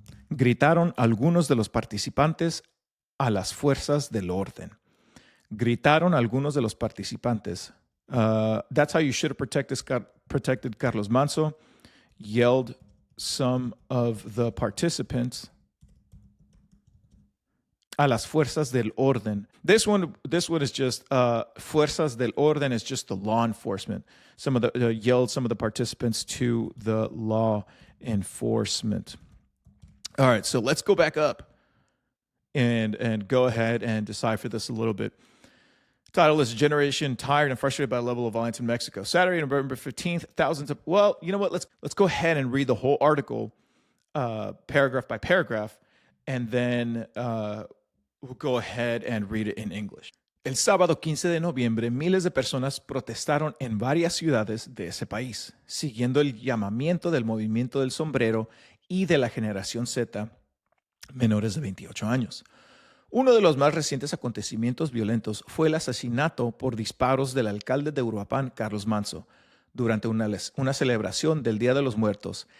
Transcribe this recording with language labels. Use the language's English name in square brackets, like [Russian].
[Spanish] Gritaron algunos de los participantes a las fuerzas del orden. Gritaron algunos de los participantes. [English] That's how you should have protected Carlos Manso. Yelled some of the participants. [Spanish] A las fuerzas del orden. [English] This one is just fuerzas del orden is just the law enforcement. Yelled some of the participants to the law enforcement. All right, so let's go back up and go ahead and decipher this a little bit. Title is Generation Tired and Frustrated by the Level of Violence in Mexico. Saturday, November 15th, thousands of... Well, you know what? Let's go ahead and read the whole article, paragraph by paragraph, and then we'll go ahead and read it in English. [Spanish] El sábado 15 de noviembre, miles de personas protestaron en varias ciudades de ese país, siguiendo el llamamiento del Movimiento del Sombrero y de la generación Z, menores de 28 años. Uno de los más recientes acontecimientos violentos fue el asesinato por disparos del alcalde de Uruapan, Carlos Manso, durante una celebración del Día de los Muertos.